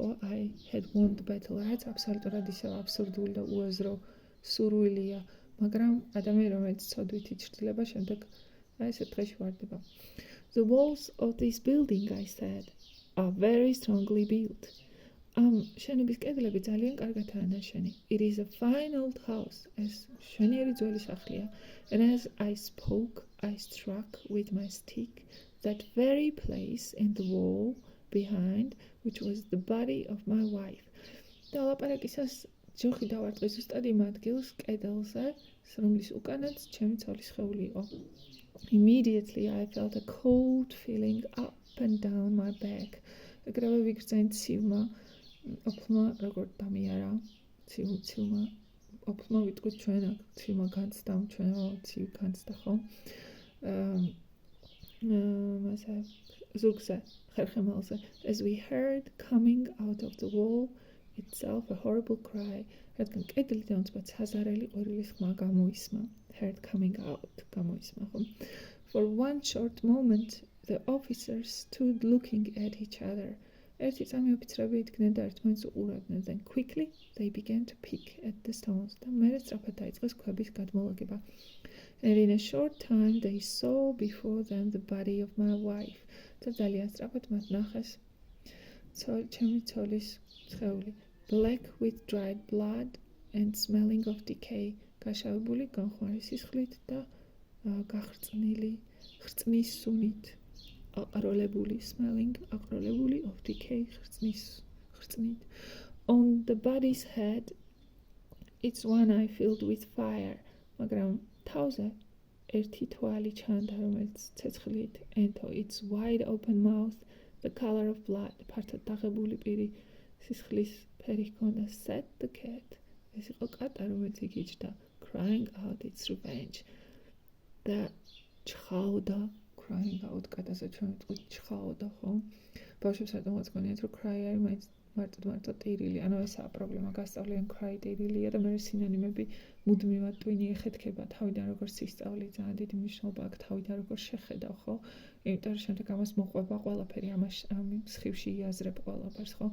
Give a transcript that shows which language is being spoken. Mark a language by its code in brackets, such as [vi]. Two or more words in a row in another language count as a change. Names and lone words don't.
[en] I had won the battle. [ka] რაც აბსოლუტურად ისევ აბსურდული და უაზრო სურვილია, მაგრამ ადამიანი რომელიც ცოდვით იცვლება, შემდეგ აი ესე დღეში ვარდება. [en] The walls of this building, I said, are very strongly built. [ka] ამ შენობის კედლები ძალიან კარგადაა ნაშენი. [en] It is a fine old house. [ka] ეს მშვენიერი ძველი სახლია. [en] And as I spoke, I struck with my stick that very place in the wall behind, which was the body of my wife. [ka] და ლაპარაკისას ჯოხი დავარტყი ზუსტად იმ ადგილს კედელზე, რომლის უკანაც ჩემი ცოლის სხეული იყო. [en] Immediately I felt a cold feeling up and down my back. [ka] ეგრევე ვიგრძენ ცივმა, ოფლმა როგორ დამიარა, ცივმა, ოფლმა ვიტყვით ჩვენ აქ, ცივმა განცდა, ჩვენ ცივ განცდა, ხო? მასე ზურგზე, ხერხემალზე. [en] As we heard coming out of the wall itself a horrible cry. [ka] რადგან კედლიდან უცბად საზარელი ყვირილის ხმა გამოისმა. [en] Heard coming out [ka] გამოისმა, ხო? [en] For one short moment the officers stood looking at each other. [ka] ერთი წამი ოფიცრები იდგნენ და ერთმანეთს უყურებდნენ. [en] Then quickly they began to pick at the stones. [ka] და მერე სწრაფად დაიწყეს ქვების გადმოლაგება. [en] And in a short time they saw before them the body of my wife. [ka] და ძალიან სწრაფად მათ ნახეს ჩემი ცოლის სხეული. [en] Black with dried blood and smelling of decay. [ka] გაშავებული განხვარი სისხლით და გახრწნილი ხრწნის სუნით. აყროლებული smelling, აყროლებული [en] of decay, [ka] ხრწნით. [en] On the body's head, its one eye filled with fire. [ka] მაგრამ თავზე ერთი თვალი ჩანდა, რომელიც ცეცხლით ენთო. [en] Its wide open mouth, the color of blood. [ka] ფართოდ დაღებული პირი სისხლის ფერი ჰქონდა. [en] Said the cat. [ka] ეს იყო კატა, რომელიც იგიჯდა. [en] Crying out its revenge. [ka] და ჩხაოდა. [en] Crying out, [ka] კატაზე ჩვენ ვიტყვით ჩხაოდა, ხო? ბავშვებს რატომ მოწყენიათ, რომ cry არის მაინც მარტო ტირილი, ანუ ესაა პრობლემა, გასწავლიან cry ტირილია და მე სინონიმები მუდმივად ტვინი ეხეთქება, თავიდან როგორც სისწავლე ძალიან დიდი მნიშვნელობა აქვს, თავიდან როგორც შეხედავ, ხო? იმიტომ რომ შემდეგ ამას მოყვება ყველაფერი, ამ სხივში იაზრებ ყველაფერს, ხო?